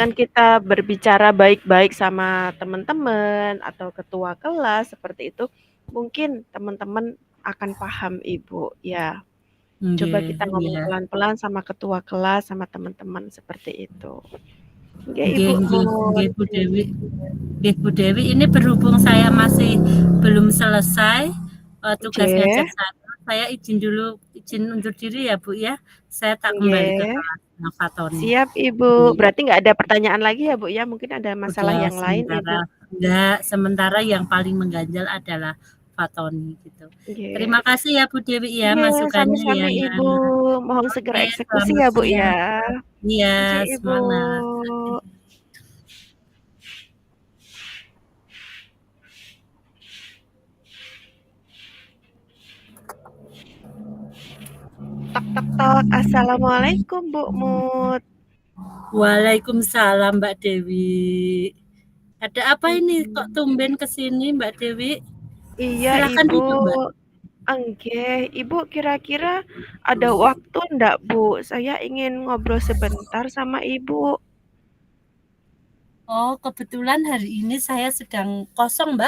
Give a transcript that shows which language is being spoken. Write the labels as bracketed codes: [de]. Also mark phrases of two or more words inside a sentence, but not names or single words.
[id] dengan kita berbicara baik-baik sama teman-teman atau ketua kelas seperti itu, mungkin teman-teman akan paham Ibu, ya. Coba Nggih, kita ngomong iya. pelan-pelan sama ketua kelas, sama teman-teman seperti itu. Oke, Nggih Ibu nggih Mut. nggih Bu Dewi. Nggih Bu Dewi, ini berhubung saya masih belum selesai tugas ngajar Oke, saya izin dulu izin undur diri ya Bu ya. Saya tak kembali ke oke. kelasnya Pak Tony. Siap, Ibu. Iya. Berarti nggak ada pertanyaan lagi ya, Bu, ya? Mungkin ada masalah Udah yang lain, Ibu. sementara enggak, sementara yang paling mengganjal adalah Fatoni gitu. Terima Oke. kasih ya Bu Dewi ya Oke, masukannya ya. sami-sami, Ibu. Mohon segera Oke, eksekusi selamat ya, Bu, ya. siang. Iya, Oke, Ibu. semangat. Tok, tok, tok. Assalamualaikum, Bu Mut. Waalaikumsalam Mbak Dewi. Ada apa ini kok Hmm. tumben ke sini Mbak Dewi? Iya, Silakan Ibu. duduk Mbak. Oke, Ibu kira-kira ada waktu enggak, Bu? Saya ingin ngobrol sebentar sama Ibu. Oh, kebetulan hari ini saya sedang kosong Mbak.